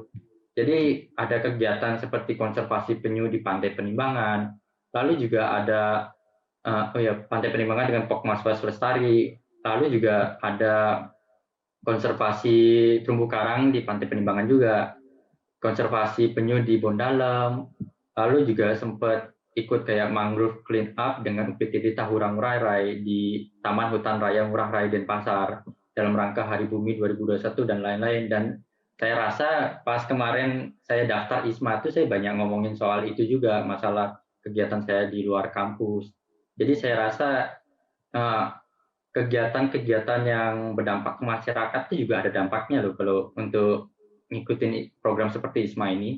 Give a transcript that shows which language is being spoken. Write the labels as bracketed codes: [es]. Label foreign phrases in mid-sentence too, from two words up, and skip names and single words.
[id] Jadi ada kegiatan seperti konservasi penyu di Pantai Penimbangan, lalu juga ada Pantai Penimbangan dengan Pokmaswas Lestari, lalu juga ada konservasi terumbu karang di Pantai Penimbangan juga, konservasi penyu di Bondalem, lalu juga sempat ikut kayak [en] mangrove clean up [id] dengan UPTD Tahurang Ngurah Rai di Taman Hutan Raya Ngurah Rai Denpasar dalam rangka Hari Bumi 2021 dan lain-lain. Dan saya rasa pas kemarin saya daftar ISMA itu saya banyak ngomongin soal itu juga, masalah kegiatan saya di luar kampus. Jadi saya rasa kegiatan-kegiatan yang berdampak ke masyarakat itu juga ada dampaknya loh kalau untuk ngikutin program seperti ISMA ini.